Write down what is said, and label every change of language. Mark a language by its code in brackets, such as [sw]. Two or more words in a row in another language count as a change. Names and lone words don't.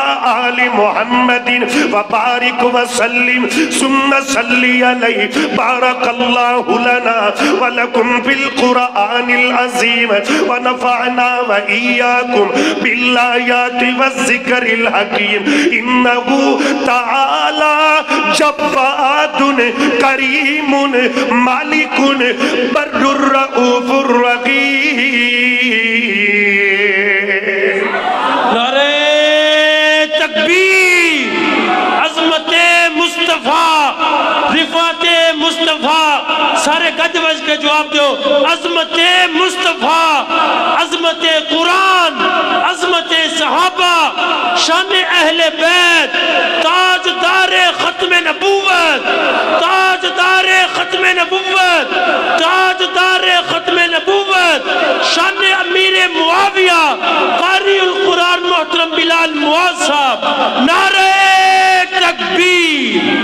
[ar] آل محمد وبارك وسلم ثم صل عليه بارك الله لنا ولكم بالقرآن العظيم ونفعنا وإياكم بالآيات والذكر الحكيم إنه تعالى جواد كريم ملك بر رؤوف رحيم. [ur] نعرۂ تکبیر، عظمتِ مصطفیٰ، رفعتِ مصطفیٰ, سارے گج وج کے جواب دو. عظمتِ مصطفیٰ, عظمتِ قرآن، عظمتِ صحابہ، شانِ اہلِ بیت، تاجدارِ ختمِ نبوت، تاجدارِ ختمِ نبوت، تاجدارِ ختمِ نبوت، شانِ امیر معاویہ، قاری القرآن محترم بلال معاذ صاحب. نعرۂ تکبیر.